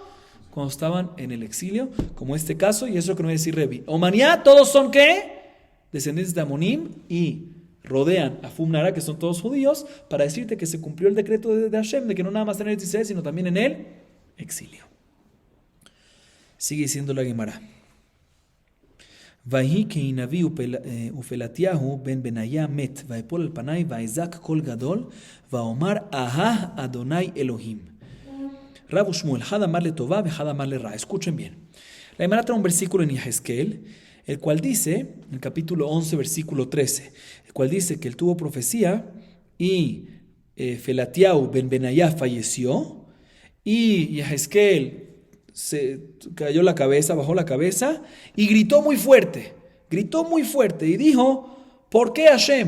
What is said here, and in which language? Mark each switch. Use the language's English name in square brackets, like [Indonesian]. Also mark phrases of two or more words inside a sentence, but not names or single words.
[Spanish] Cuando estaban en el exilio, como este caso, y eso es lo que nos va a decir Revi. Omanía, todos son ¿qué? Descendientes de Amonim, y rodean a Fum Nahará, que son todos judíos, para decirte que se cumplió el decreto de Hashem, de que no nada más en el Israel, sino también en el exilio. Sigue diciendo la Gemara. [Hebrew] ויהי כי נביא ופלטיהו בן בניה מת, ויפול על פניי ויזעק קול גדול, ואומר אהה אדוני אלוהים. [Aramaic] Rab Shmuel, חד אמר לטובה, חד אמר לרעה. [Spanish] Escuchen bien. La Gemara trae un versículo en Yehezkel, el cual dice, en el capítulo 11, versículo 13, el cual dice que él tuvo profecía y Felatiau ben Benayá falleció y Yehezkel se cayó la cabeza, bajó la cabeza y gritó muy fuerte y dijo, ¿por qué Hashem?